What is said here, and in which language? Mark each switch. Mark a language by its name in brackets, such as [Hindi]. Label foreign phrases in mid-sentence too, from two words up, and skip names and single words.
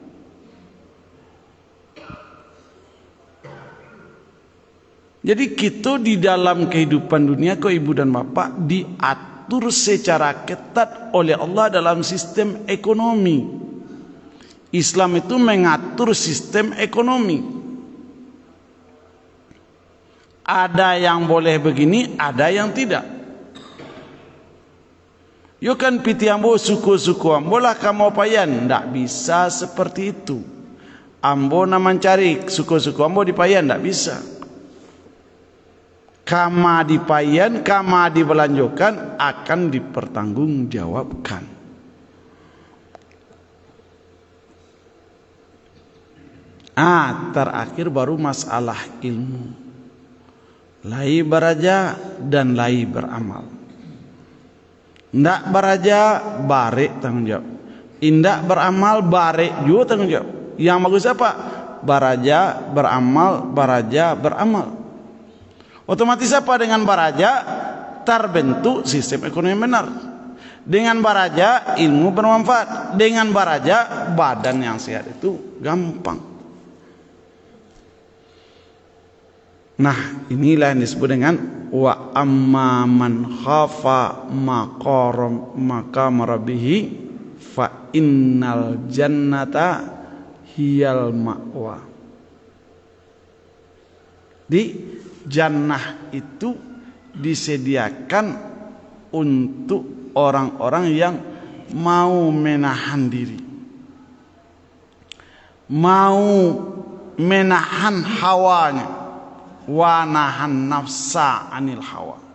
[Indonesian] Jadi kita di dalam kehidupan dunia kau ibu dan bapak diatur secara ketat oleh Allah dalam sistem ekonomi. Islam itu mengatur sistem ekonomi. Ada yang boleh begini, ada yang tidak. [Minangkabau] Yo kan piti ambo suku-suku ambo lah kamu payan, ndak bisa seperti itu. Ambo nak mencari suku-suku ambo di payan, ndak bisa. Kama dipayan, kama dibelanjokan akan dipertanggungjawabkan. [Indonesian] Terakhir baru masalah ilmu. [Minangkabau] Lai beraja dan lai beramal. Ndak beraja barek tanggung jawab. Indak beramal barek juga tanggung jawab. [Indonesian] Yang bagus apa? [Minangkabau] Baraja beramal, baraja beramal. [Indonesian] Otomatis apa dengan baraja? Terbentuk sistem ekonomi benar. Dengan baraja ilmu bermanfaat, dengan baraja badan yang sehat itu gampang. Nah, inilah yang disebut dengan [Arabic] وأما من خاف مقام ربه فإن الجنة هي المأوى. [Indonesian] Di jannah itu disediakan untuk orang-orang yang mau menahan diri, mau menahan hawanya, [Arabic] ونهى النفس عن الهوى.